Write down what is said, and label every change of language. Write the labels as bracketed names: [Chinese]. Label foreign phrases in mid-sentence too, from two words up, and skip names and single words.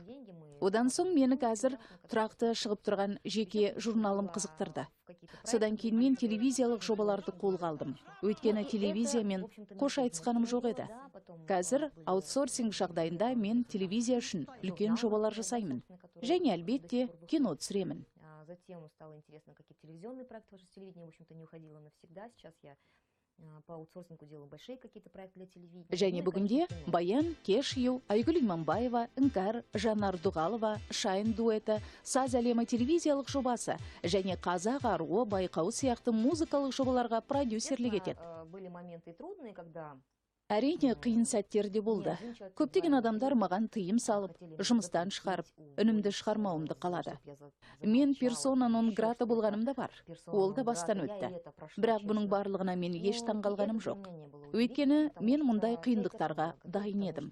[Kazakh] Одан соң мені қазір тұрақты шығып тұрған жеке журналым қызықтырды. Содан кейін мен телевизиялық жобаларды қолға алдым. Өйткені телевизиямен қош айтысқаным жоқ еді. Қазір аутсорсинг жағдайында мен телевизия үшін үлкен жобалар жасаймын. Және әлбетте кино түсіремін. [Russian] Затем стало интересно, какие телевизионные проекты, потому что телевидение, в общем-то, не уходило навсегда. Сейчас я по аутсорсингу делаю большие какие-то проекты для телевидения. [Kazakh] Және бүгінде Баян, Кеш Ю, Айгүл Иманбаева, Іңкәр, Жанар Дұғалова, Шайын дуэті, Саз әлемі телевизиялық жобасы және Қазақ аруы байқауы сияқты музыкалық жобаларға продюсерлік етеді. [Russian] Были моменты трудные, когда [Kazakh] Әрине қиын сәттер де болды. Көптеген адамдар маған тыйым салып, жұмыстан шығарып, үнімді шығармауымды қалады. Мен персона нон грата болғаным да бар. Ол да бастан өтті. Бірақ бұның барлығына мен еш таңғалғаным жоқ. Өйткені мен мұндай қиындықтарға дайын едім.